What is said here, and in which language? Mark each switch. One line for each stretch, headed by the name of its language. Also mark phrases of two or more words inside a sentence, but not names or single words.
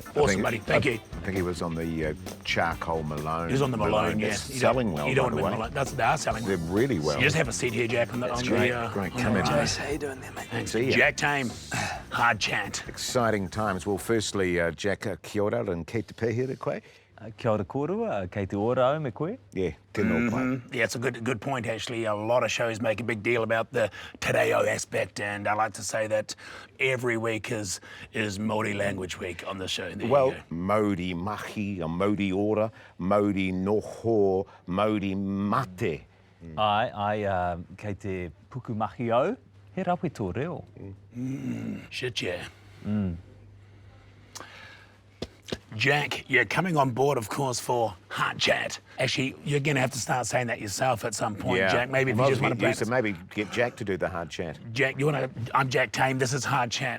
English: Awesome, buddy. Thank you. I think he was on the charcoal Malone. He was on the Malone, yeah. It's selling well, You by don't the win way. Malone. They are selling well. They're really well. You just have a seat here, Jack. On the, great. on the, Great. on Come the in, right. Jace. How you doing there, mate? Thanks. See ya. Jack Tame, hard chant. Exciting times. Well, firstly, Jack,
Māori: kia ora and kei te pēhere koe. Kia ora korua, kei te ora au me koe. Yeah, tēnā pai.
English: Yeah, it's a good point, actually. A lot of shows make a big deal about the
Māori: te reo
English: aspect, and I like to say that every week is Māori Language Week on the show. There Well, you go.
Māori: Māori mahi, Māori ora, Māori noho, Māori mate. Ai, kei te puku mahi au, he rawe tō reo.
English: Shit, yeah. Jack, you're coming on board, of course, for Hart Chat. Actually, you're going to have to start saying that yourself at some point, Jack. Maybe if you just want to practice. maybe get Jack to do the hard chat. Jack, I'm Jack Tame. This is Hard Chat.